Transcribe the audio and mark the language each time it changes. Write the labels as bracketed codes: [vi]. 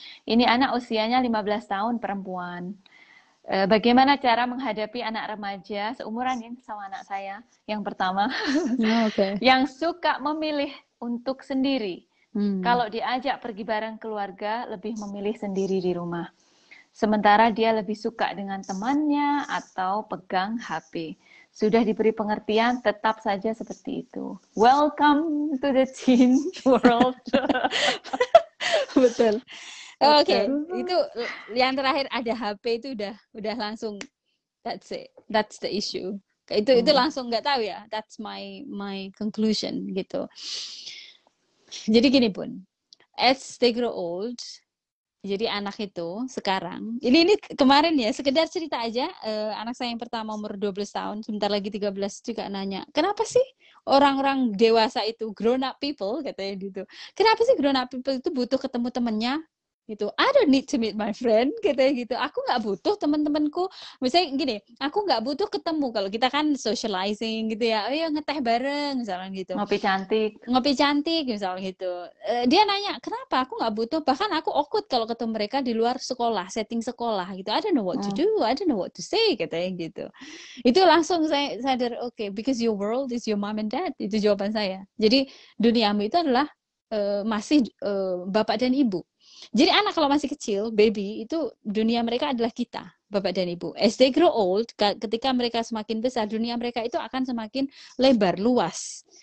[id] Ini anak usianya 15 tahun, perempuan. Bagaimana cara menghadapi anak remaja seumuran ini sama anak saya yang pertama, yang suka memilih untuk sendiri. Kalau diajak pergi bareng keluarga, lebih memilih sendiri di rumah. Sementara dia lebih suka dengan temannya atau pegang HP. Sudah diberi pengertian, tetap saja seperti itu. [en] Welcome to the teen world. [id] Betul. Oke, itu yang terakhir ada HP itu udah langsung [en] that's it. That's the issue. [id] Itu langsung nggak tahu ya. [en] That's my conclusion [id] gitu. Jadi gini Bun, [en] as they grow old, [id] jadi anak itu sekarang, ini kemarin ya, sekedar cerita aja, anak saya yang pertama umur 12 tahun, sebentar lagi 13 juga nanya, kenapa sih orang-orang dewasa itu, [en] grown up people, [id] katanya gitu, kenapa sih grown up people itu butuh ketemu temennya gitu. [en] I don't need to meet my friend, [id] katanya gitu. Aku nggak butuh teman-temanku. Misalnya gini, aku nggak butuh ketemu. Kalau kita kan socializing gitu ya, ayo ngeteh bareng, misalnya gitu. Ngopi cantik. Ngopi cantik, misalnya gitu. Dia nanya, kenapa? Aku nggak butuh. Bahkan aku awkward kalau ketemu mereka di luar sekolah, setting sekolah gitu. [en] I don't know what to do, I don't know what to say, [id] katanya gitu. Itu langsung saya sadar, oke, [en] because your world is your mom and dad. [id] Itu jawaban saya. Jadi duniamu itu adalah masih bapak dan ibu. Jadi anak kalau masih kecil, baby, itu dunia mereka adalah kita, bapak dan ibu. [en] As they grow old, [id] ketika mereka semakin besar, dunia mereka itu akan semakin lebar, luas.